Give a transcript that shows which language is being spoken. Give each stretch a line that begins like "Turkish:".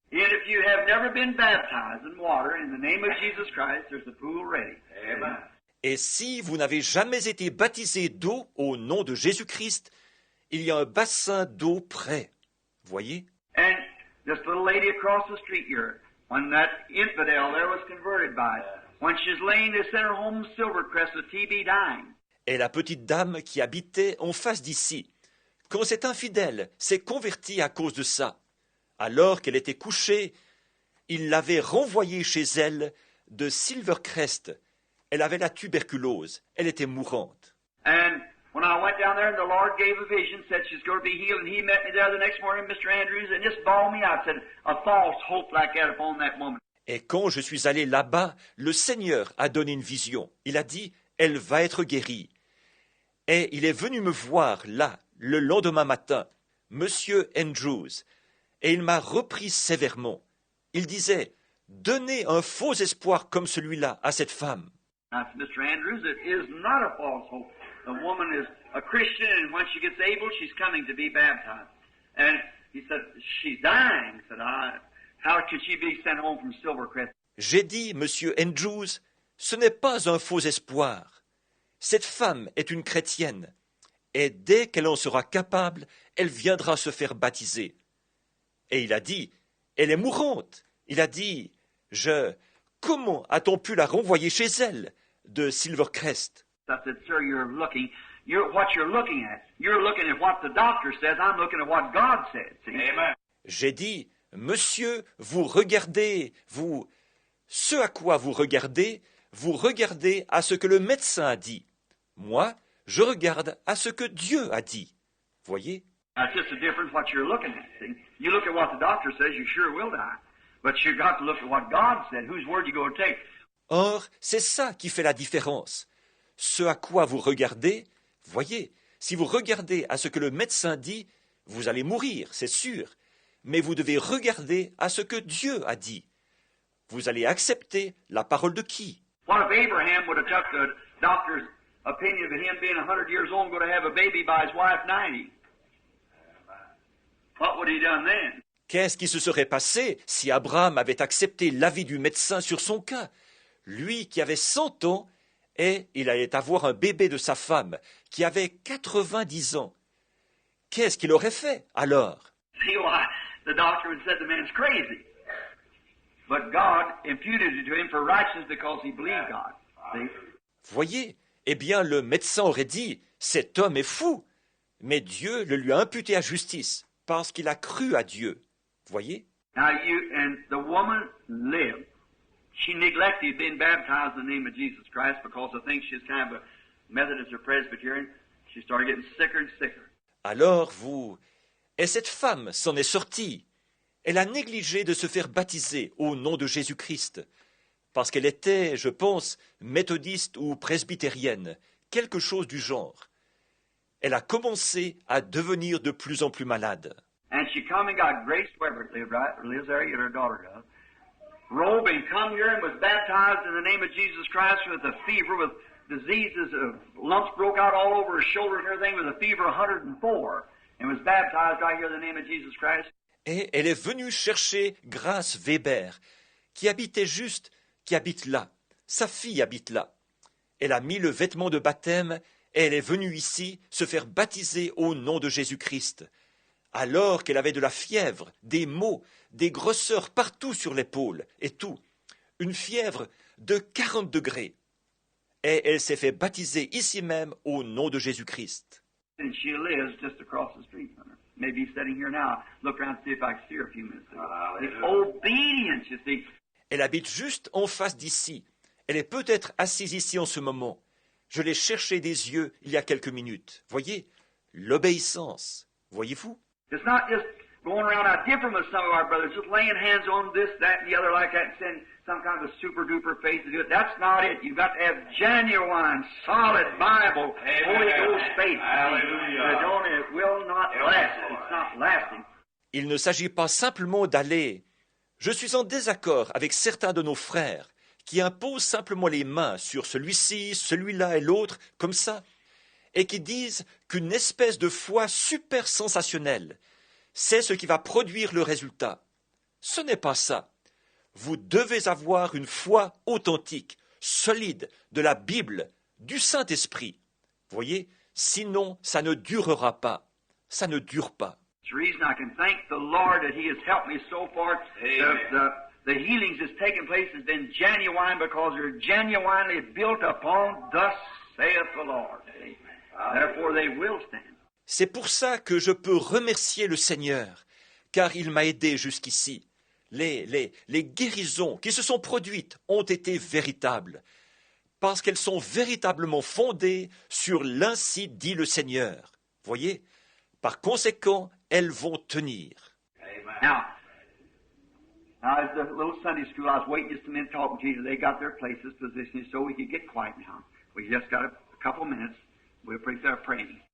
English: And if you have never been baptized in water in the name of Jesus Christ, there's a pool ready. Amen.
French: Et si vous n'avez jamais été baptisé d'eau au nom de Jésus-Christ, il y a un bassin d'eau prêt. Voyez?
English: And this little lady across the street here, when that infidel there was converted by it, when she's laying this in her home Silvercrest with TB dying.
French: Et la petite dame qui habitait en face d'ici, quand cet infidèle s'est converti à cause de ça, alors qu'elle était couchée, il l'avait renvoyée chez elle de Silvercrest. Elle avait la tuberculose. Elle était mourante.
English: And when I went down there and the Lord gave a vision, said she's going to be healed, and he met me there the next morning, Mr. Andrews, and just bawled me out, said, a false hope like that upon that woman.
French: Et quand je suis allé là-bas, le Seigneur a donné une vision. Il a dit, elle va être guérie. Et il est venu me voir là, le lendemain matin, Monsieur Andrews, et il m'a repris sévèrement. Il disait, donnez un faux espoir comme celui-là à cette femme.
English: I said, Mr. Andrews, it is not a false hope. The woman is a Christian, and when she gets able, she's coming to be baptized. And he said, she's dying. I said, how could she be sent home from Silvercrest?
French: J'ai dit, Monsieur Andrews, ce n'est pas un faux espoir. Cette femme est une chrétienne, et dès qu'elle en sera capable, elle viendra se faire baptiser. Et il a dit, elle est mourante. Il a dit, comment a-t-on pu la renvoyer chez elle de Silvercrest?
English: I said, sir, what you're looking at. You're looking at what the doctor says. I'm looking at what God said. See? Amen.
French: J'ai dit, monsieur, vous regardez, ce à quoi vous regardez à ce que le médecin a dit. Moi, je regarde à ce que Dieu a dit. Voyez?
English: That's just the difference what you're looking at. See? You look at what the doctor says, you sure will die. But you've got to look at what God said. Whose word you going to take?
French: Or, c'est ça qui fait la différence. Ce à quoi vous regardez, voyez, si vous regardez à ce que le médecin dit, vous allez mourir, c'est sûr. Mais vous devez regarder à ce que Dieu a dit. Vous allez accepter la parole de qui?
English: What if Abraham would have took the doctor's opinion of him being 100 years old and going to have a baby by his wife 90? What would he done then?
French: Qu'est-ce qui se serait passé si Abraham avait accepté l'avis du médecin sur son cas? Lui qui avait 100 ans, et il allait avoir un bébé de sa femme qui avait 90 ans. Qu'est-ce qu'il aurait fait alors?
English: See why the doctor would have said the man's crazy. But God imputed it to him for righteousness because he believed God. See?
French: Voyez, eh bien le médecin aurait dit, cet homme est fou. Mais Dieu le lui a imputé à justice parce qu'il a cru à Dieu. Voyez?
English: Now and the woman lived. She neglected being baptized in the name of Jesus Christ because I think she's kind of a Methodist or Presbyterian. She started getting sicker and sicker.
French: Alors et cette femme s'en est sortie. Elle a négligé de se faire baptiser au nom de Jésus-Christ, parce qu'elle était, je pense, méthodiste ou presbytérienne, quelque chose du genre. Elle a commencé à devenir de plus en plus malade.
English: And she come and got Grace Weber lives there, her daughter does. Robe and come here and was baptized in the name of Jesus Christ with a fever, with diseases, lumps broke out all over her shoulders and everything, with a fever 104, and was baptized right here in the name of Jesus Christ.
French: Et elle est venue chercher Grace Weber, qui habite là. Sa fille habite là. Elle a mis le vêtement de baptême et elle est venue ici se faire baptiser au nom de Jésus-Christ. Alors qu'elle avait de la fièvre, des maux, des grosseurs partout sur l'épaule et tout. Une fièvre de 40 degrés. Et elle s'est fait baptiser ici même au nom de Jésus-Christ.
English: And she lives just across the street from her. Maybe sitting here now. Look around and see if I can see her a few minutes ago. The obedience, you see.
French: Elle habite juste en face d'ici. Elle est peut-être assise ici en ce moment. Je l'ai cherchée des yeux il y a quelques minutes. Voyez, l'obéissance. Voyez-vous?
English: It's not just going around out different with some of our brothers, just laying hands on this, that, and the other like that, and saying some kind of a super-duper faith to do it. That's not it. You've got to have genuine, solid Bible, Holy Ghost faith. Hallelujah. It will not last. It's not lasting.
French: Il ne s'agit pas simplement d'aller. Je suis en désaccord avec certains de nos frères qui imposent simplement les mains sur celui-ci, celui-là et l'autre, comme ça, et qui disent qu'une espèce de foi super sensationnelle, c'est ce qui va produire le résultat. Ce n'est pas ça. Vous devez avoir une foi authentique, solide, de la Bible, du Saint-Esprit. Voyez, sinon ça ne durera pas. Ça ne dure pas.
English: It's the reason I can thank the Lord that He has helped me so far. The healings that's taken place has been genuine because they're genuinely built upon thus saith the Lord. Therefore they will stand.
French: C'est pour ça que je peux remercier le Seigneur, car il m'a aidé jusqu'ici. Les guérisons qui se sont produites ont été véritables, parce qu'elles sont véritablement fondées sur l'Ainsi dit le Seigneur. Voyez, par conséquent, elles vont tenir.
English: Now, as the little Sunday school, I was waiting just a minute talking to you. They got their places positioned so we could get quiet now. We just got a couple minutes. We'll pray there praying.